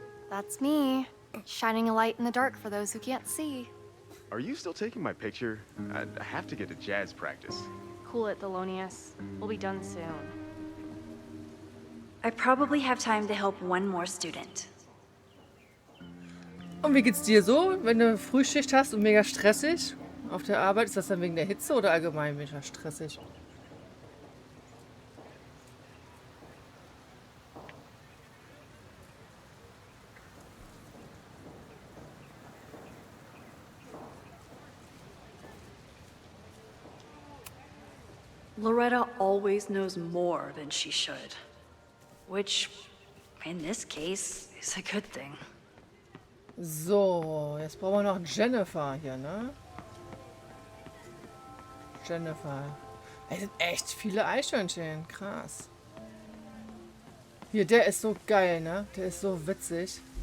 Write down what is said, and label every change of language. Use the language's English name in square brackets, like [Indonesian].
[English] That's me, shining a light in the dark for those who can't see. Are you still taking my picture? I have to get to jazz practice. Cool it, Thelonious. We'll be done soon. I probably have time to help one more student. [German] Und wie geht's dir so, wenn du Frühschicht hast und mega stressig auf der Arbeit? Ist das dann wegen der Hitze oder allgemein mega stressig? [English] Loretta always knows more than she should. Which, in this case, is a good thing. [German] So, jetzt brauchen wir noch Jennifer hier, ne? Jennifer. Es sind echt viele Eichhörnchen. Krass. Hier, der ist so geil, ne? Der ist so witzig.